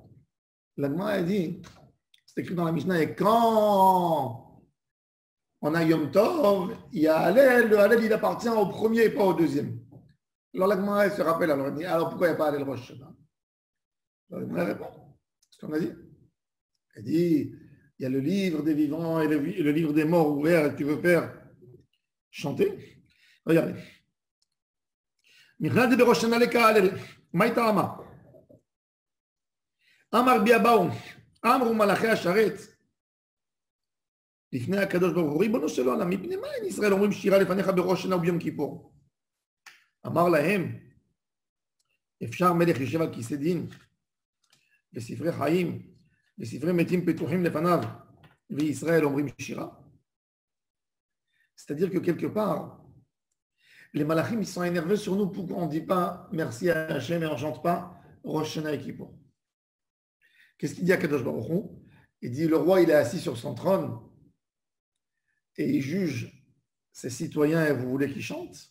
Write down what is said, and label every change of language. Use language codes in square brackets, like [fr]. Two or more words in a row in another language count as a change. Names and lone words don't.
[fr] La Gemara a dit, c'est écrit dans la Mishnah, et quand on a [he] יום טוב, [fr] il y a Hallel, le Hallel, il appartient au premier et pas au deuxième. Alors la Gemara, elle se rappelle, alors elle dit, alors pourquoi il n'y a pas Hallel Rosh Hashanah? Alors la Gemara répond, ce qu'on a dit. Elle dit, il y a le livre des vivants et le livre des morts ouvert, tu veux faire chanter? Regardez. [he] נכנס בראש שנה לקהל, מה הייתה אמר? אמר בי הבאו, אמרו מלאכי השרת, לפני הקדוש ברוך הוא, ריבונו של עולם, מפני מה אין ישראל אומרים שירה לפניך בראש שנה וביום כיפור? אמר להם, אפשר מלך יושב על כיסא דין, וספרי חיים, וספרי מתים פתוחים לפניו, וישראל אומרים שירה? [fr] C'est-à-dire que quelque part, les malachim, ils sont énervés sur nous. Pourquoi on ne dit pas merci à Hachem et on ne chante pas Rosh Hashanah et Kippour? Qu'est-ce qu'il dit à [he] קדוש ברוך הוא? [fr] Il dit, le roi, il est assis sur son trône et il juge ses citoyens et vous voulez qu'il chante?